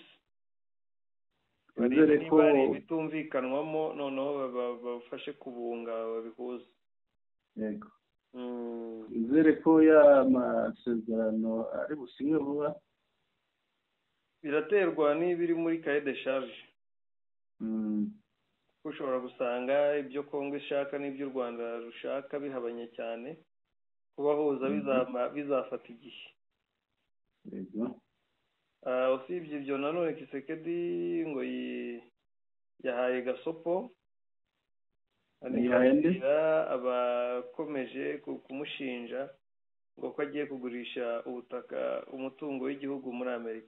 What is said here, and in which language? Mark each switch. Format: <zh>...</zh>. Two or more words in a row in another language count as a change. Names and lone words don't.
<rw>Nizere ko bitumvikanwamo noneho bafashe kubunga babihuza yego nizere ko ya masezerano ari businywe vuba biraterwa n'ibiri muri</rw> <fr>cahier de charge</fr> <rw>ushobora gusanga ibyo Kongo ishaka n'ibyo u Rwanda rushaka bihabanye cyane kubahuza bizafata igihe yego usibye ibyo nanone Kisekedi ngo yahaye gasopo abakomeje kumushinja ngo ko agiye kugurisha ubutaka umutungo w'igihugu muri Amerika</rw>